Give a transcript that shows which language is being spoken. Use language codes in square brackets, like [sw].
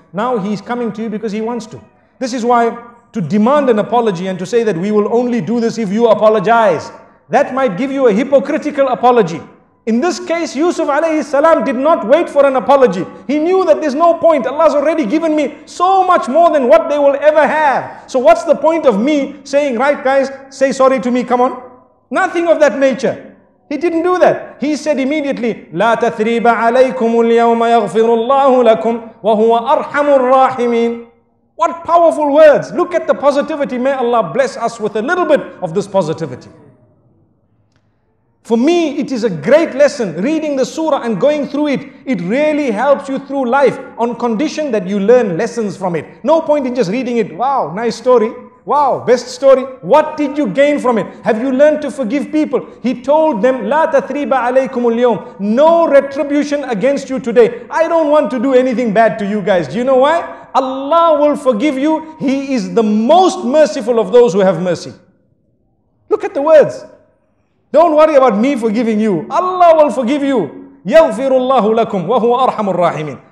[en] Now he's coming to you because he wants to. This is why to demand an apology and to say that we will only do this if you apologize, that might give you a hypocritical apology. In this case, Yusuf alayhi salam did not wait for an apology. He knew that there's no point. Allah's already given me so much more than what they will ever have. So what's the point of me saying, right guys, say sorry to me, come on? Nothing of that nature. He didn't do that. He said immediately, [ar] لا تثريب عليكم اليوم يغفر الله لكم وهو أرحم الراحمين. [en] What powerful words. Look at the positivity. May Allah bless us with a little bit of this positivity. For me, it is a great lesson. Reading the surah and going through it, it really helps you through life on condition that you learn lessons from it. No point in just reading it. Wow, nice story. Wow, best story. What did you gain from it? Have you learned to forgive people? He told them, [ar] لا تثريب عليكم اليوم. [en] No retribution against you today. I don't want to do anything bad to you guys. Do you know why? Allah will forgive you. He is the most merciful of those who have mercy. Look at the words. Don't worry about me forgiving you. Allah will forgive you. [ar] يَغْفِرُ اللَّهُ لَكُمْ وَهُوَ أَرْحَمُ الرَّاحِمِينَ.